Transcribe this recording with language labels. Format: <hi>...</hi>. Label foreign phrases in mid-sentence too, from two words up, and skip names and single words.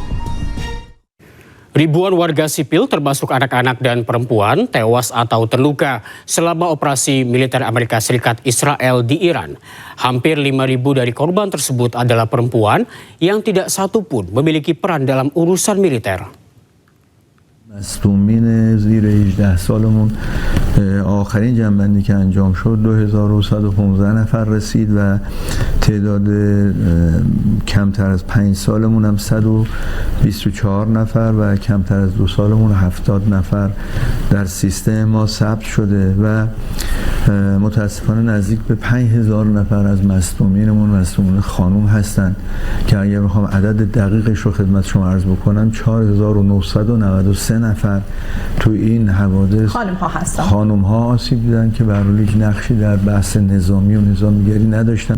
<id>Ribuan warga sipil termasuk anak-anak dan perempuan tewas atau terluka selama operasi militer Amerika Serikat Israel di Iran. Hampir 5.000 dari korban tersebut adalah perempuan yang tidak satu pun memiliki peran dalam urusan militer.</id> <fa>مصدومین زیر 18 سالمون آخرین جنبندی که انجام شد 2115 نفر رسید و تعداد کمتر از 5 سالمون هم 124 نفر و کمتر از 2 سالمون 70 نفر در سیستم ما ثبت شده و متاسفانه نزدیک به 5000 نفر از مصدومینمون مصدومین خانم هستند که اگر بخوام عدد دقیقش رو خدمت شما عرض بکنم 4993 نفر تو این حوادث خانم ها آسیب دیدن که به هر حال هیچ نقشی در بحث نظامی و نظامیگری نداشتن.</fa>